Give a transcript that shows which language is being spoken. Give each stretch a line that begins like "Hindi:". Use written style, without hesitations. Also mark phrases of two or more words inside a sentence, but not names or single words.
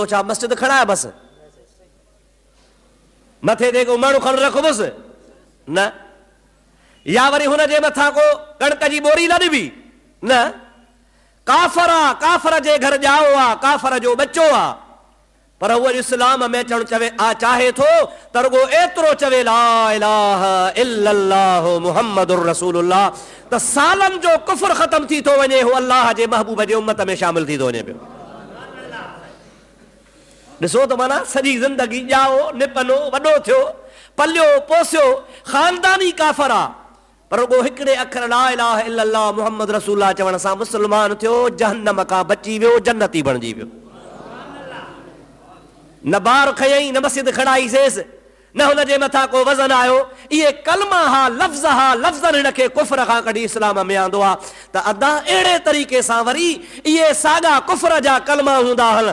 Sindhi: छा मस्जिद खणाए बसि मथे ते को माण्हू खण रखबुसि न, या वरी हुन जे मथां को कणक जी बोरी न ॾिबी न। काफ़र आहे, काफ़र जे घर ॼाओ आहे, काफ़र जो बच्चो आहे, पर उहो इस्लाम में अचणु चाहे थो त रुॻो एतिरो चवे
Arabic: لا إله إلا الله محمد رسول الله,
Sindhi: त सालनि जो कुफ्र ख़तम थी थो वञे, हू अल्लाह जे महबूब जे उम्मत में शामिल थी थो वञे पियो। ॾिसो त माना सॼी ज़िंदगी ॼाओ निपनो वॾो थियो पलियो पोसियो ख़ानदानी काफ़र आहे, पर रुॻो हिकिड़े अखर
Arabic: لا إله إلا الله محمد رسول الله
Sindhi: चवण सां मुस्लमान थियो, जहन्नम खां बची वियो, जन्नती बणिजी वियो। न ॿार खयईं, न मस्जिद खणाईसेसि, न हुन जे मथां को वज़न आयो। इहे कलमा हा, लफ़्ज़नि हिनखे कुफ्र खां कढी इस्लाम में आंदो आहे। त अदा अहिड़े तरीक़े सां वरी इहे साॻा कुफ्र जा कलमा हूंदा आहिनि।